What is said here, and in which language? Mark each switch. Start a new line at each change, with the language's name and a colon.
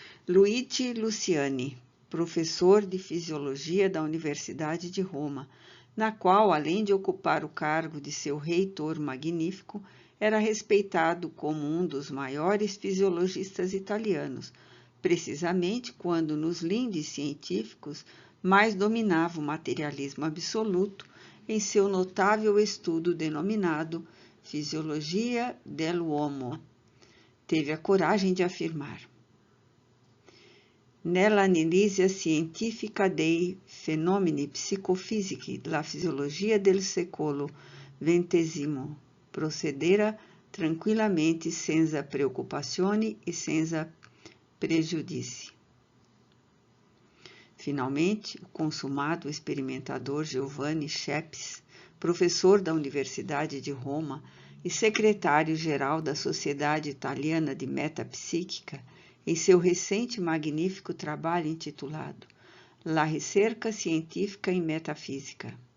Portuguese: Luigi Luciani, professor de Fisiologia da Universidade de Roma, na qual, além de ocupar o cargo de seu reitor magnífico, era respeitado como um dos maiores fisiologistas italianos, precisamente quando nos lindes científicos mais dominava o materialismo absoluto em seu notável estudo denominado Fisiologia dell'uomo. Teve a coragem de afirmar:
Italian: nell'analisi scientifica dei fenomeni psicofisici, la fisiologia del secolo XX procedera tranquillamente senza preoccupazioni e senza pregiudizi.
Portuguese: Finalmente, o consumado experimentador Giovanni Schepis, professor da Universidade de Roma e secretário-geral da Sociedade Italiana de Metapsíquica, em seu recente e magnífico trabalho intitulado La Ricerca Científica in Metafísica,